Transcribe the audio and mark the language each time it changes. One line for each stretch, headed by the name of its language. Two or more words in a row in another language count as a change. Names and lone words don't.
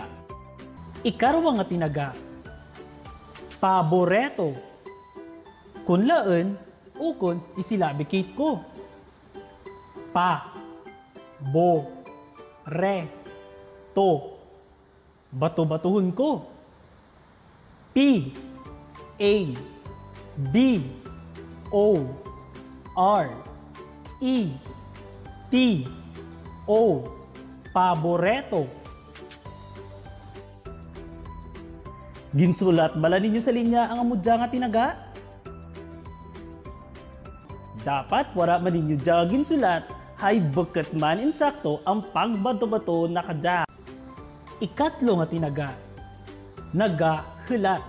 Kinaray-a: Ikarwa nga tinaga, paboreto. Kun laan, ukon isilabikit ko. Pa, bo, re, to. Bato-batuhon ko. P, A, B, O, R, E, T, O, paboreto. Ginsulat bala ninyo sa linya ang amudya nga tinaga? Dapat wala man ninyo dya ginsulat hay buket man insakto ang pagbato-bato na kadya. Ikatlo nga tinaga, nagahulat.